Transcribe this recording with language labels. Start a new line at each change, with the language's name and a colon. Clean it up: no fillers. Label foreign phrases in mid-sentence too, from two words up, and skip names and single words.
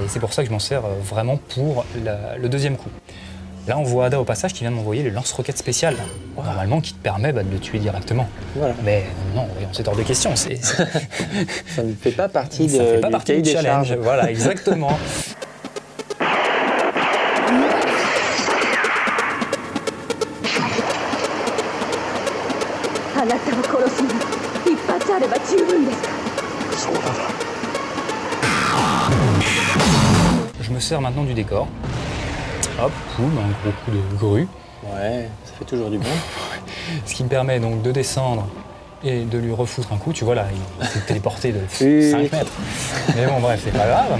French: Et c'est pour ça que je m'en sers vraiment pour le deuxième coup. Là, on voit Ada au passage qui vient de m'envoyer le lance-roquette spécial, normalement qui te permet de le tuer directement. Voilà. Mais non, c'est hors de question. Ça ne fait pas partie du cahier des challenge. Voilà, exactement.
Japanese: あなたを殺すには一発あれば十分ですか？そうだ。
French: Je me sers maintenant du décor. Hop, boum, un gros coup de grue. Ouais, ça fait toujours du bon. Ce qui me permet donc de descendre et de lui refoutre un coup. Tu vois là, il s'est téléporté de 5 mètres. Mais bon, bref, c'est pas grave.